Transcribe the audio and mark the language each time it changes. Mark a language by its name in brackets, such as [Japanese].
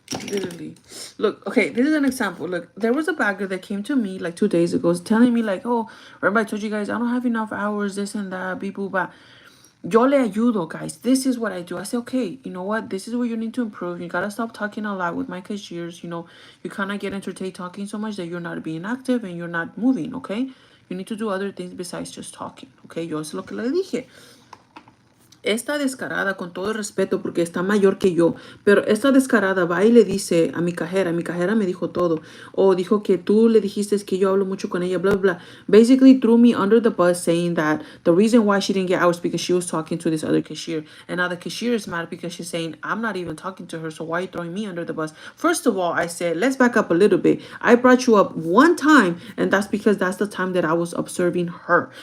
[English] Literally. Look, okay, this is an example. Look, there was a bagger that came to me like 2 days ago telling me like, oh, remember I told you guys I don't have enough hours, this and that, beep, boop, bah. [Spanish] Yo le ayudo, [English] guys. This is what I do. I say, okay, you know what? This is where you need to improve. You gotta stop talking a lot with my cashiers. You know, you kind of get entertained talking so much that you're not being active and you're not moving, okay? You need to do other things besides just talking, okay? [Spanish] Yo es lo que le dije. Esta descarada, con todo el respeto, porque está mayor que yo, pero esta descarada va y le dice a mi cajera me dijo todo, o dijo que tú le dijiste que yo hablo mucho con ella, blah, blah. [English] Basically threw me under the bus saying that the reason why she didn't get hours because she was talking to this other cashier. And now the cashier is mad because she's saying, I'm not even talking to her, so why are you throwing me under the bus? First of all, I said, let's back up a little bit. I brought you up one time, and that's because that's the time that I was observing her.